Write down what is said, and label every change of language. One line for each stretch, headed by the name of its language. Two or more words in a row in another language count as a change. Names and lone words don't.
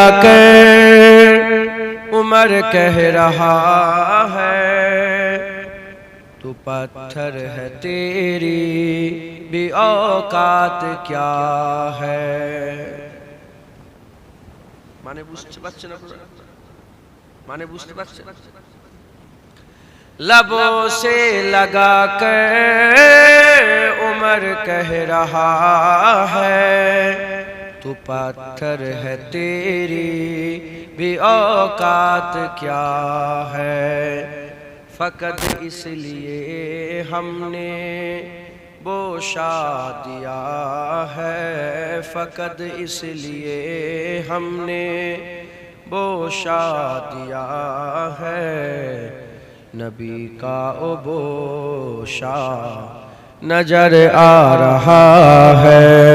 Urdu: کر عمر کہہ رہا ہے تو پتھر ہے تیری بھی اوقات کیا ہے
Bangla: মানে বুঝতে পারছেন আপনারা মানে বুঝতে পারছেন
Urdu: لبوں سے لگا کر عمر کہہ رہا ہے تو پتھر ہے تیری بھی اوقات کیا ہے فقط اس لیے ہم نے بوشا دیا ہے فقط اس لیے ہم نے بوشا دیا ہے نبی کا بوشا نظر آ رہا ہے